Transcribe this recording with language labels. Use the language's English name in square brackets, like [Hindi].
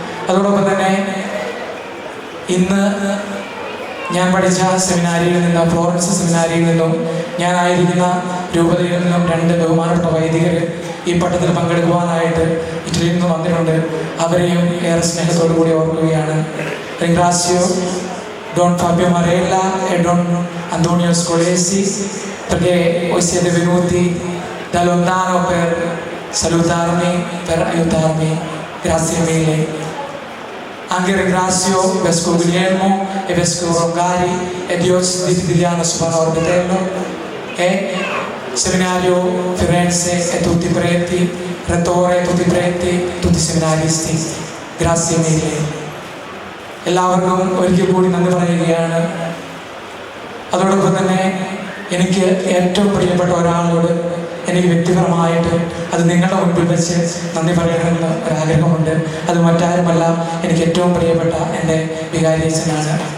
[Malayalam] അതോടൊപ്പം തന്നെ ഇന്ന് ഞാൻ പഠിച്ച സെമിനാരിയിൽ നിന്നും, ഫ്ലോറൻസ് സെമിനാരിയിൽ നിന്നും, ഞാനായിരിക്കുന്ന രൂപതയിൽ നിന്നും 2 ബഹുമാനപ്പെട്ട വൈദികർ ഈ പട്ടത്തിൽ പങ്കെടുക്കുവാനായിട്ട് ഇറ്റലിയിൽ നിന്ന് വന്നിട്ടുണ്ട്. അവരെയും ഏറെ സ്നേഹത്തോടു കൂടി ഓർക്കുകയാണ്. [Italian] റിംഗ്രാസിയോ Don Fabio Marella e Don Antonio Scolesi, perché voi siete venuti da lontano per salutarmi, per aiutarmi. Grazie mille. Anche ringrazio Vescovo Guglielmo e Vescovo Rongari e Diocesi di Tiziano Supano Orbetello e Seminario Firenze e tutti i preti, Rettore e tutti i preti, tutti i seminaristi. Grazie mille. [Malayalam] എല്ലാവർക്കും ഒരിക്കൽ കൂടി നന്ദി പറയുകയാണ്. അതോടൊപ്പം തന്നെ എനിക്ക് ഏറ്റവും പ്രിയപ്പെട്ട ഒരാളോട് എനിക്ക് വ്യക്തിപരമായിട്ട് അത് നിങ്ങളുടെ മുൻപിൽ വെച്ച് നന്ദി പറയണമെന്ന് ഒരാഗ്രഹമുണ്ട്. അത് മറ്റാരുമല്ല, എനിക്ക് ഏറ്റവും പ്രിയപ്പെട്ട എൻ്റെ വികാരി അച്ഛനാണ്.